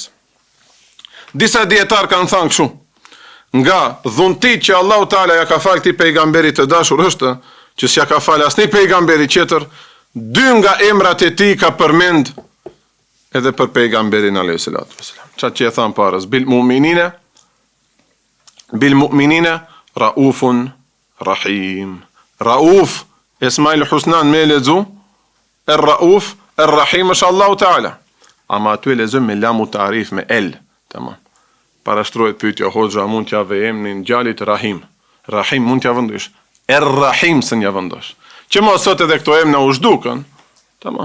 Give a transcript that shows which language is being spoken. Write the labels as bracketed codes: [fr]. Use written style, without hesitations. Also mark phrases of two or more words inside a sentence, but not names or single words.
[sq] Disa dietar kanë thënë kështu, nga dhuntit që Allahu Teala ja ka fal këtij pejgamberit të dashur është që s'ja ka fal asnjë pejgamberi tjetër, dy nga emrat e tij ka përmend edhe për pejgamberin [ar] عليه الصلاة والسلام. [sq] Çka që e than parës, [ar] بالمؤمنين رءوف رحيم. [sq] Rauf, Esmail Husnan me lexu, Rauf, Rahim është Allahu Teala. Ama aty e lexojmë me [ar] لام التعريف [sq] me el, tamam. Parashtrohet pyetja hoxha mund t'ja ve emrin djalit Rahim. Rahim mund t'ja vendosh. Rahim s'në ja vendosh. Që mos sot edhe këto emra u zhdukën, tamam.